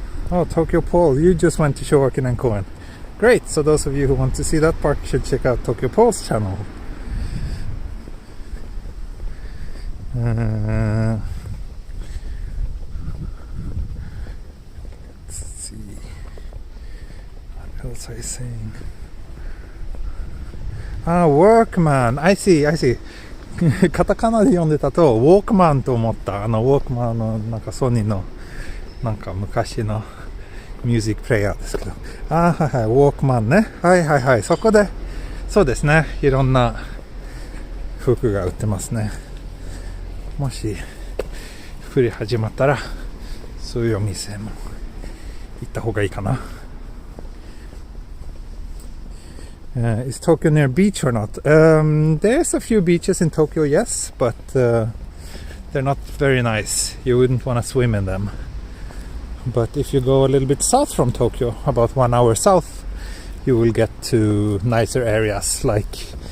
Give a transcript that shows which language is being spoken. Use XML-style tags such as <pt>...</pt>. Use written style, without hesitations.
<en>Oh, Tokyo Pole, you just went to Showakin and Koen. Great, so those of you who want to see that park should check out Tokyo Pole's channel. Let's see. What else are you saying? Workman. I see.</en> <ja>カタカナで読んでたと、ウォークマンと思った。ウォークマンのなんかソニーのなんか昔のミュージックプレイヤーですけど。はいはい、ウォークマンね。はい。そこで、そうですね。いろんな服が売ってますね。もし、降り始まったら、そういうお店も行った方がいいかな。</ja> <en>Is Tokyo near beach or not? There's a few beaches in Tokyo, yes, but they're not very nice. You wouldn't want to swim in them. But if you go a little bit south from Tokyo, about 1 hour south, you will get to nicer areas like</en>